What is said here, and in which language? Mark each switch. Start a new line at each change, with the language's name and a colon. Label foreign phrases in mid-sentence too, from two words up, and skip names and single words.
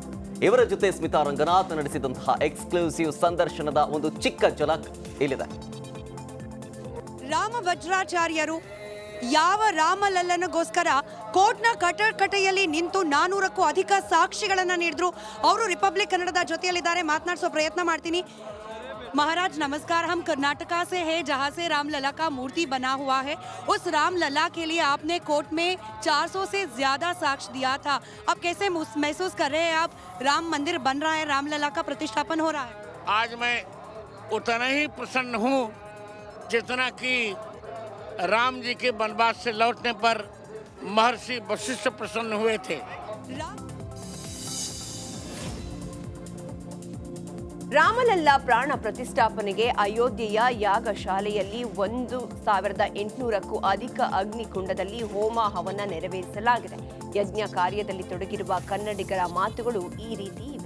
Kannada: ಇವರ ಜೊತೆ ಸ್ಮಿತಾ ರಂಗನಾಥ್ ನಡೆಸಿದಂತಹ ಎಕ್ಸ್ಕ್ಲೂಸಿವ್ ಸಂದರ್ಶನದ ಒಂದು ಚಿಕ್ಕ ಝಲಕ್ ಇಲ್ಲಿದೆ. ರಾಮ ವಜ್ರಾಚಾರ್ಯರು ಯಾವ ರಾಮಲಲ್ಲನಗೋಸ್ಕರ ಕೋರ್ಟ್ನ ಕಟಕಟೆಯಲ್ಲಿ ನಿಂತು 400ಕ್ಕೂ ಅಧಿಕ ಸಾಕ್ಷಿಗಳನ್ನು ನೀಡಿದ್ರು. ಅವರು ರಿಪಬ್ಲಿಕ್ ಕನ್ನಡದ ಜೊತೆಯಲ್ಲಿದ್ದಾರೆ, ಮಾತನಾಡಿಸೋ प्रयत्न ಮಾಡ್ತೀನಿ.
Hindi: महाराज नमस्कार, हम कर्नाटका से हैं जहाँ से रामलला का मूर्ति बना हुआ है. उस रामलला के लिए आपने कोर्ट में 400 से ज़्यादा साक्ष्य दिया था. अब कैसे महसूस कर रहे हैं आप? राम मंदिर बन रहा है, रामलला का प्रतिष्ठापन हो रहा है. आज मैं उतना ही प्रसन्न हूँ जितना कि राम जी के वनवास से लौटने पर महर्षि वशिष्ठ प्रसन्न हुए थे.
Kannada: ರಾಮಲಲ್ಲಾ ಪ್ರಾಣ ಪ್ರತಿಷ್ಠಾಪನೆಗೆ ಅಯೋಧ್ಯೆಯ ಯಾಗಶಾಲೆಯಲ್ಲಿ 1800ಕ್ಕೂ ಅಧಿಕ ಅಗ್ನಿಕುಂಡದಲ್ಲಿ ಹೋಮ ಹವನ ನೆರವೇರಿಸಲಾಗಿದೆ. ಯಜ್ಞ ಕಾರ್ಯದಲ್ಲಿ ತೊಡಗಿರುವ ಕನ್ನಡಿಗರ ಮಾತುಗಳು ಈ ರೀತಿ ಇವೆ.